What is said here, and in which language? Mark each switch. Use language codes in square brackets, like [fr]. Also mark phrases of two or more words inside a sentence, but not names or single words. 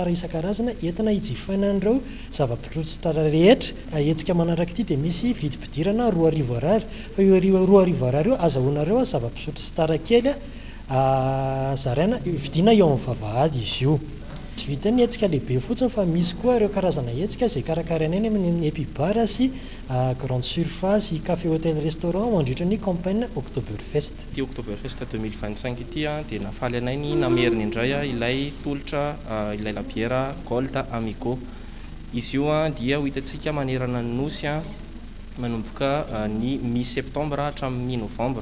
[mg] isan-karazana entina hijifaina an'ireo zava-pisotro star rehetra etsika manaraka ity dia misy vidim-pidirana 2 arivo ariary fa io 2 arivo ariary io azahoanareo zava-pisotro star kely zaraina vidiana eo amin'ny vavahady izy io tsy vita ny etsika lehibe fotsiny fa misy koa ireo karazana etsika izay karakarainay amin'ny Epibar sy [fr] grande surface café hôtel restaurant [mg] mandritra ny campagne Oktoberfest. Ty Oktoberfest 2025 ity dia nafaly anay ny nameriny indray ilay tolotra ilay labiera Gold Amigo. Izy io dia ho hitantsika manerana ny nosy manomboka ny mi-septembre hatramin'ny novembre.